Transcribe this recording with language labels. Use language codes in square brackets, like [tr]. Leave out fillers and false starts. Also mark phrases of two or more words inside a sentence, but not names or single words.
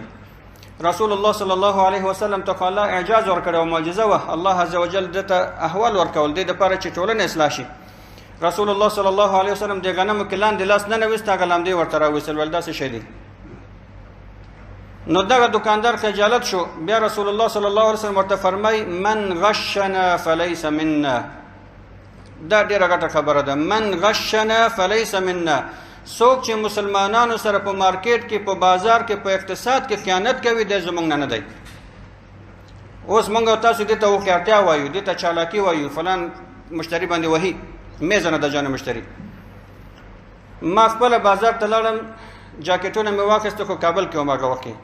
[ps] رسول الله صلی الله علیه وسلم ته الله اعجاز ورکړی او معجزه وه، الله عز وجل دته احوال ورکول دې دپاره چې ټولنه اصلاح شي. رسول الله صلی الله علیه وسلم د غنمو کې لاندې لاس نه ویست، هغه لامدې ورته راویستل، ویل دا څه شی دی؟ نو دغه دکاندار خجالت شو. بیا رسول الله صلی الله علیه وسلم ورته فرمای [ar] من غشنا فلیس منا. [ps] دا ډیره غټه خبره ده، [ar] من غشنا فلیس منا. [ps] څوک چې مسلمانانو سره په مارکیټ کې، په بازار کې، په اقتصاد کې خیانت کوي، دی زموږ نه دی. اوس موږ او تاسو دې ته هوښیارتیا وایو، دې ته چالاکي وایو، فلان مشتري باندې وهي میزه نه د جانه مشتري. ما خپله بازار ته لاړم، جاکټونه مې واخیسته، خو کابل کې وم هغه وخت کې.